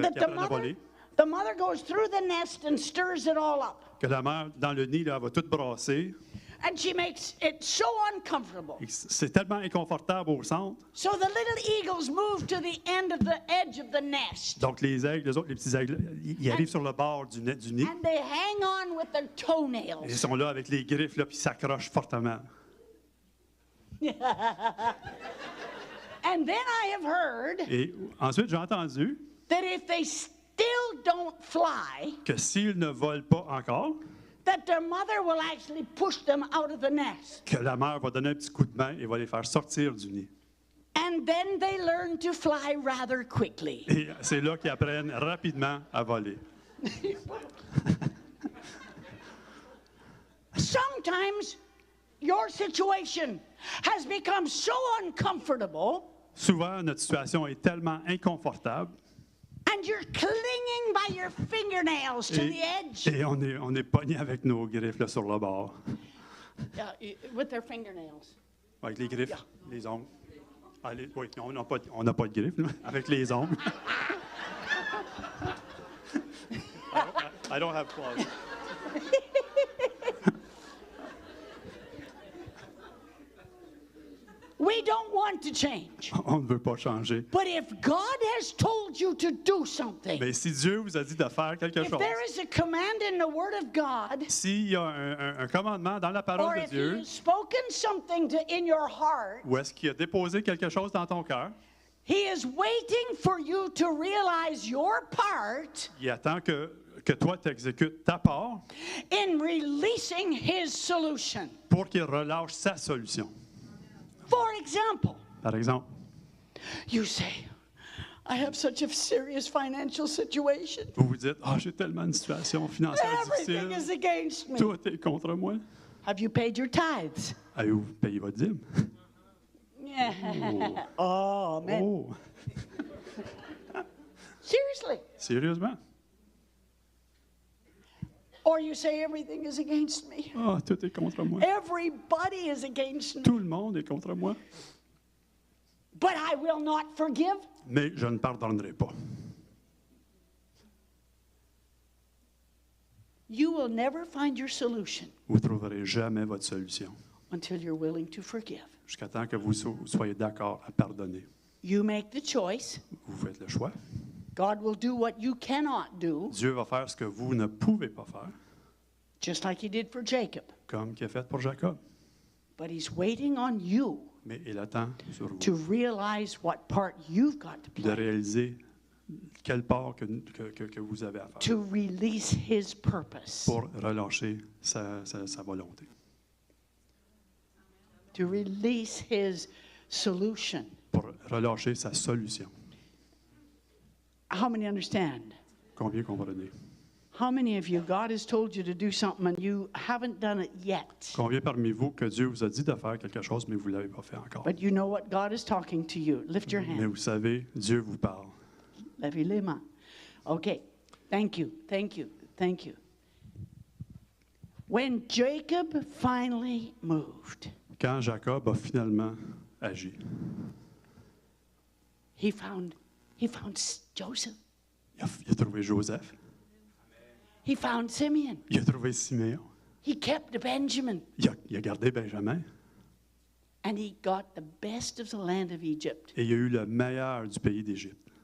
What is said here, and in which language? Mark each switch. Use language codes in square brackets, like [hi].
[en] that [fr] apprennent à voler, [en] the mother goes through the nest and stirs it all up. [fr] que la mère, dans le nid, là, elle va tout brasser. [en] And she makes it so uncomfortable. [fr] Et c'est tellement inconfortable au centre. [en] So the little eagles move to the end of the edge of the nest. [fr] Donc, les aigles, les petits aigles, ils arrivent sur le bord du nid. [en] And they hang on with their [fr] Ils [en] toenails. [fr] sont là avec les griffes, là, puis ils s'accrochent fortement. [en] And then I have heard [fr] Et ensuite, j'ai entendu [en] that if they still don't fly, [fr] que s'ils ne volent pas encore, [en] that their mother will actually push them out of the nest. [fr] que la mère va donner un petit coup de main et va les faire sortir du nid. [en] And then they learn to fly rather quickly. [fr] Et c'est là qu'ils apprennent rapidement à voler. [en] Sometimes your situation has become so uncomfortable [fr] Souvent, notre situation est tellement inconfortable [en] and you're clinging by your fingernails to the edge. [fr] et on est pogné avec nos griffes là, sur le bord. [en] With their fingernails. [fr] Avec les griffes, les ongles. Oui, on n'a pas de griffes, là, avec les ongles. [en] I don't have claws. We don't want to change. [fr] On ne veut pas changer. [en] But if God has told you to do something, [fr] Mais si Dieu vous a dit de faire quelque [en] if [fr] chose, [en] there is a command in the Word of God, [fr] s'il y a un commandement dans la [en] or [fr] parole de [en] if [fr] Dieu, [en] He has spoken something in your heart, [fr] ou est-ce qu'il a déposé quelque chose dans ton cœur, [en] He is waiting for you to realize your part [fr] il attend que toi tu exécutes ta part [en] in releasing His solution. [fr] pour qu'il relâche sa solution. [en] For example, [fr] Par exemple, [en] you say, I have such a serious financial situation. [fr] vous vous dites, j'ai tellement une situation financière [en] Everything is [fr] difficile, [en] against me. [fr] tout est contre moi. [en] Have you paid your tithes? [fr] Avez-vous payé votre dîme? [en] Yeah. Oh, man. Oh, Seriously. [fr] sérieusement? [en] Or you say everything is against me. [fr] Tout est contre moi. [en] Everybody is against me. [fr] Tout le monde est contre moi. [en] But I will not forgive. [fr] Mais je ne pardonnerai pas. [en] You will never find your solution [fr] Vous ne trouverez jamais votre solution [en] until you're willing to forgive. [fr] jusqu'à temps que vous soyez d'accord à pardonner. [en] You make the choice. [fr] Vous faites le choix. [en] God will do what you cannot do, [fr] Dieu va faire ce que vous ne pouvez pas faire, [en] just like He did for Jacob. [fr] comme qu'il a fait pour Jacob. [en] But He's waiting on you [fr] Mais il attend sur vous [en] to realize what part you've got to [fr] de [en] play [fr] réaliser quelle part que vous avez à faire [en] to release His purpose, [fr] pour relâcher sa volonté, [en] to release His solution. [fr] pour relâcher sa solution. [en] How many understand? [fr] Combien comprenez? [en] How many of you, God has told you to do something and you haven't done it yet? [fr] Combien parmi vous que Dieu vous a dit de faire quelque chose, mais vous ne l'avez pas fait encore? [en] But you know what? God is talking to you. Lift your [fr] Mais [en] hand. [fr] vous savez, Dieu vous parle. Levez les mains. [en] Okay. Thank you. Thank you. Thank you. When Jacob finally moved, [fr] Quand Jacob a finalement agi, [en] he found Joseph. [fr] il a trouvé Joseph, [en] He found Simeon. [fr] il a trouvé Siméon, [en] He kept Benjamin. [fr] il a gardé Benjamin, [en] And he got the best of the land of Egypt. [fr] et il a eu le meilleur du pays d'Égypte.